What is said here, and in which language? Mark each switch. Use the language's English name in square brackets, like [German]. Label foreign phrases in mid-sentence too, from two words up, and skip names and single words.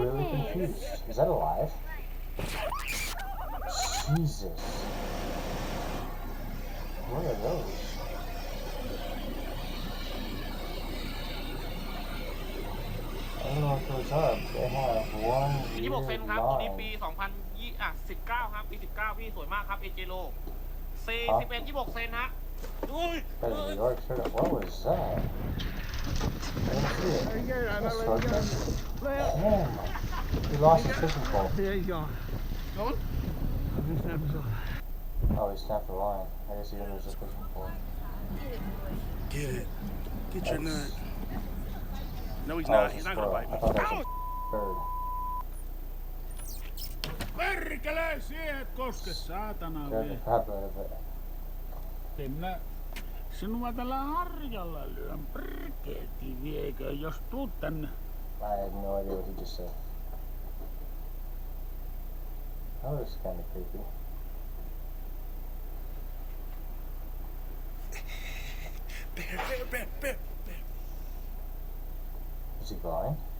[English] Really confused. Is that alive? Jesus. What are those? I don't know what those are. They have one 26 weird [Thai] เซนครับตัวนี้ [English] line. [Thai] ปี 2019 ครับปี 19 พี่สวยมากครับ AJ Lo 41 26 เซนฮะอุ้ย [English] That is a York shirt. What was that? I didn't see it. A swordfish? Damn. He lost his fishing pole. there you go. Don't. Oh, he snapped the line. I guess he didn't lose his fishing pole. Get it. Get your nut. No, he's Oh, not. it's a He's not gonna squirrel. bite I me. thought that was a bird. [Finnish] Perkele, siihen koske, saatana [English] Scared the [Finnish] vie. [English] crap out of it. [Finnish] Minä sinua tällä harjalla lyön, perkeeti viekö, jos tuut tänne. [English] I had no idea what he just said. That was kind of creepy. Bear. Is he blind?